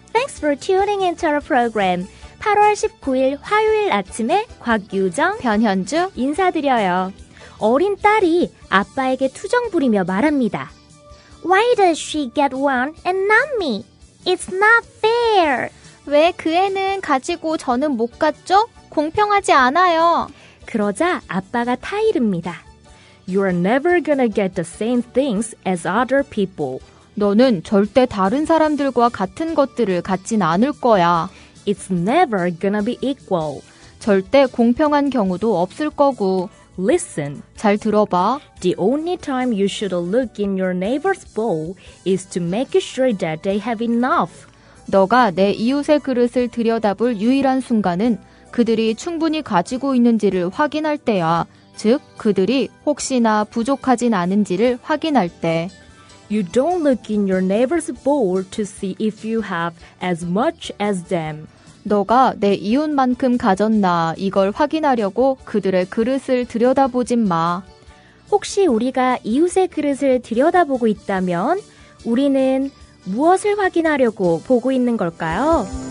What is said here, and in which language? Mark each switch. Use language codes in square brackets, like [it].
[en] Thanks for tuning into our program. [ko] 8월 19일 화요일 아침에 곽유정, 변현주 인사드려요. 어린 딸이 아빠에게 투정 부리며 말합니다. [en] Why does she get one and not me? It's not fair. [ko] 왜 그 애는 가지고 저는 못 갔죠? 공평하지 않아요. 그러자 아빠가 타이릅니다. [en] You're never gonna get the same things as other people. [ko] 너는 절대 다른 사람들과 같은 것들을 갖진 않을 거야. [en] It's never gonna be equal. [ko] 절대 공평한 경우도 없을 거고. [en] Listen. [ko] 잘 들어봐. [en] The only time you should look in your neighbor's bowl is to make sure that they have enough. [ko] 너가 내 이웃의 그릇을 들여다볼 유일한 순간은 그들이 충분히 가지고 있는지를 확인할 때야. 즉, 그들이 혹시나 부족하진 않은지를 확인할 때. [en] You don't look in your neighbor's bowl to see if you have as much as them. [ko] 너가 내 이웃만큼 가졌나 이걸 확인하려고 그들의 그릇을 들여다보진 마. 혹시 우리가 이웃의 그릇을 들여다보고 있다면 우리는 무엇을 확인하려고 보고 있는 걸까요?